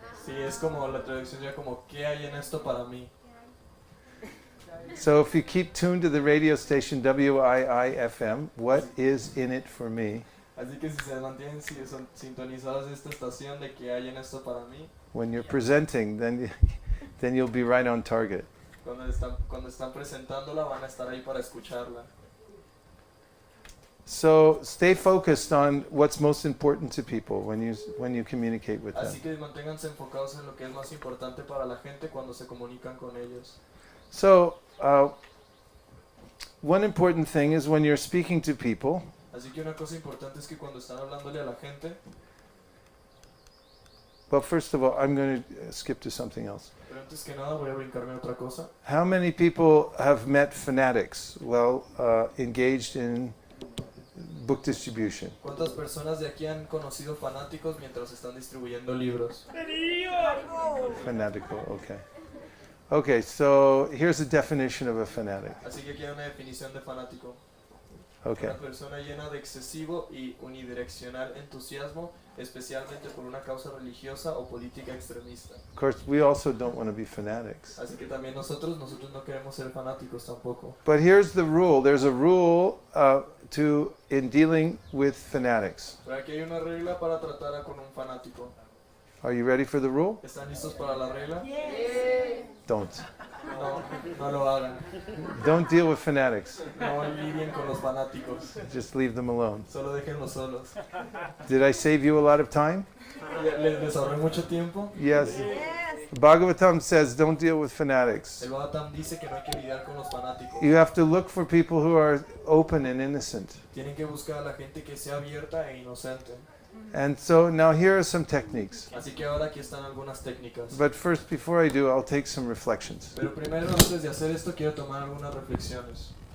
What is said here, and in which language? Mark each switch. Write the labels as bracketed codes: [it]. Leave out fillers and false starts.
[es] Sí, es como la traducción ya como ¿qué hay en esto para mí? [en] So if you keep tuned to the radio station WIIFM, what is in it for me? [es] Así que si se mantienen sintonizados a esta estación de ¿qué hay en esto para mí? [en] When you're presenting, then you'll be right on target. [es] Cuando están presentándola van a estar ahí para escucharla. [en] So stay focused on what's most important to people when you communicate with them. [es] Así que manténganse enfocados en lo que es más importante para la gente cuando se comunican con ellos. [en] So one important thing is when you're speaking to people, [es] Así que una cosa importante es que cuando están hablándole a la gente, [en] well, first of all, I'm going to skip to something else. [es] pero antes que nada voy a brincarme a otra cosa. [en] How many people have met fanatics while engaged in book distribution? [es] ¿Cuántas personas de aquí han conocido fanáticos mientras están distribuyendo libros? [en] Fanatical, okay. Okay, so here's a definition of a fanatic. [es] Así que aquí hay una definición de fanático. [en] Okay. [es] Una persona llena de excesivo y unidireccional entusiasmo, especialmente por una causa religiosa o política extremista. [en] Of course, we also don't want to be fanatics. [es] Así que también nosotros no queremos ser fanáticos tampoco. [en] But here's the rule. There's a rule in dealing with fanatics. [es] Pero aquí hay una regla para tratar con un fanático. [en] Are you ready for the rule? [es] ¿Están listos para la regla? [en] Don't. [es] No lo hagan. [en] Don't deal with fanatics. [es] No lidien con los fanáticos. [en] Just leave them alone. [es] Solo déjenlos solos. [en] Did I save you a lot of time? [es] ¿Les ahorré mucho tiempo? [en] Yes. Bhagavatam says don't deal with fanatics. [es] El Bhagavatam dice que no hay que lidiar con los fanáticos. [en] You have to look for people who are open and innocent. [es] Tienen que buscar a la gente que sea abierta e inocente. [en] And so now here are some techniques. [es] Así que ahora aquí están algunas técnicas. [en] But first, before I do, I'll take some reflections. [es] Pero primero, antes de hacer esto, quiero tomar algunas reflexiones.